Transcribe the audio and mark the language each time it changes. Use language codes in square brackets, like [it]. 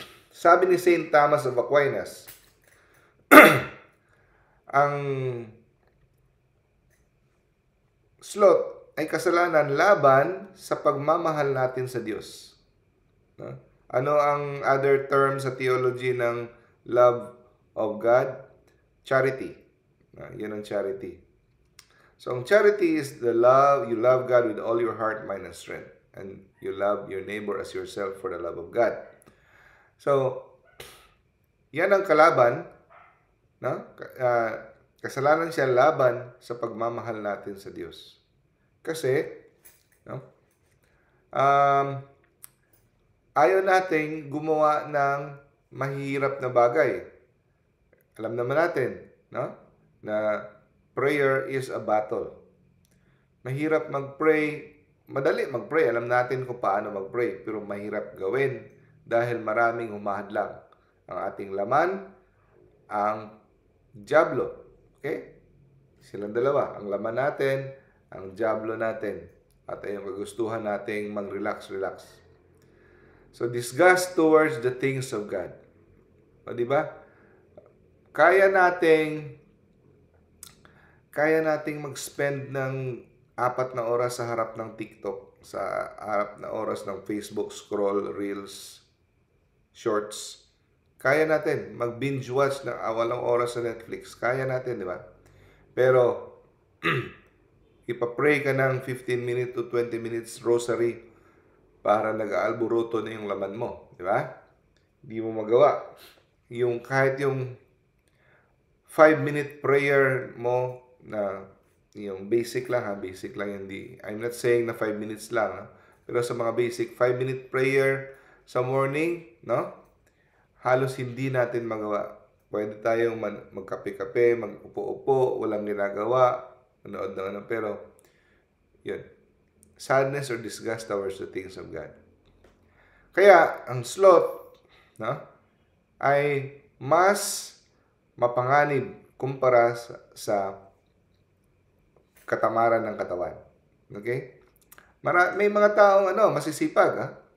[tl] Sabi ni Saint Thomas of Aquinas, ang sloth ay kasalanan laban sa pagmamahal natin sa Diyos. No? [en] Ano ang other term sa theology ng love of God? [tl] Charity. Yun ang charity. [en] So, ang charity is the love, you love God with all your heart, mind, and strength. And you love your neighbor as yourself for the love of God. [tl] So, yan ang kalaban, no? Kasalanan siya laban sa pagmamahal natin sa Diyos. Kasi, no? Ayaw nating gumawa ng mahirap na bagay. Alam naman natin, no? Na [en] prayer is a battle. [tl] Mahirap mag-pray, madali mag-pray. Alam natin kung paano mag-pray, pero mahirap gawin dahil maraming humahadlang. Ang ating laman, ang diablo. Okay? Silang dalawa. Ang laman natin, ang diablo natin. At ayong kagustuhan nating mag-relax. [en] So, disgust towards the things of God. [tl] O, di ba? Kaya nating mag-spend ng 4 na oras sa harap ng TikTok, sa harap na oras ng Facebook scroll, Reels, Shorts. Kaya natin mag-binge watch ng walang oras sa Netflix. Kaya natin, di ba? Pero, ipapray ka ng [en] 15 minutes to 20 minutes rosary [tl] para nag-aalburuto na yung laman mo. Di ba? Hindi mo magawa. Kahit yung 5-minute prayer mo na yung basic lang hindi. [en] I'm not saying [tl] na 5 minutes lang, ha? Pero sa mga basic 5-minute prayer sa morning, no? Halos hindi natin magawa. Pwede tayong magkape-kape, mag-upo-upo, walang ginagawa, manood ng ano, pero yun. [en] Sadness or disgust towards the things of God. [tl] Kaya ang sloth, no, ay mas mapanganib kumpara sa katamaran ng katawan. Okay? May mga taong masisipag, ha?